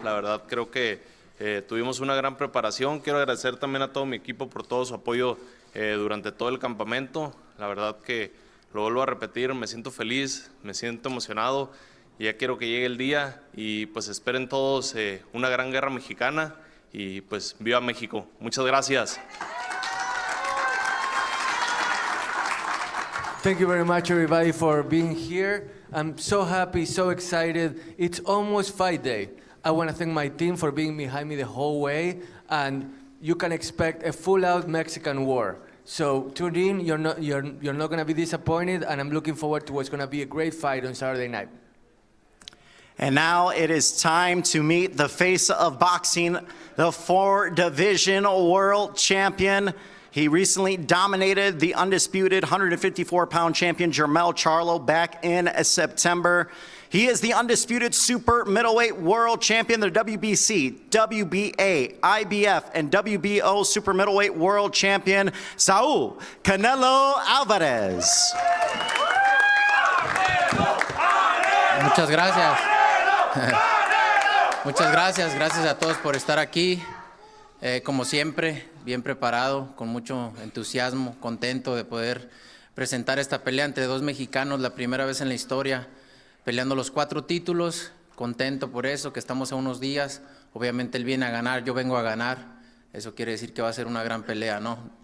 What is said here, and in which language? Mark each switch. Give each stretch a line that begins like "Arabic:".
Spanish: La verdad creo que tuvimos una gran preparación. Quiero agradecer también a todo mi equipo por todo su apoyo durante todo el campamento. La verdad que lo vuelvo a repetir, me siento feliz, me siento emocionado. Ya quiero que llegue el día y pues esperen todos una gran guerra mexicana y pues viva México. Muchas gracias.
English: Thank you very much, everybody, for being here. I'm so happy, so excited. It's almost fight day. I want to thank my team for being behind me the whole way, and you can expect a full-out Mexican war. So tune in. You're not going to be disappointed, and I'm looking forward to what's going to be a great fight on Saturday night. And now it is time to meet the face of boxing, the 4-division world champion. He recently dominated the undisputed 154-pound champion Jermell Charlo back in September. He is the undisputed super middleweight world champion, the WBC, WBA, IBF, and WBO super middleweight world champion, Saúl Canelo Álvarez.
Spanish: Muchas gracias. Muchas gracias a todos por estar aquí. Como siempre, bien preparado, con mucho entusiasmo, contento de poder presentar esta pelea entre dos mexicanos, la primera vez en la historia, peleando los 4 títulos, contento por eso, que estamos a unos días, obviamente él viene a ganar, yo vengo a ganar, eso quiere decir que va a ser una gran pelea, ¿no?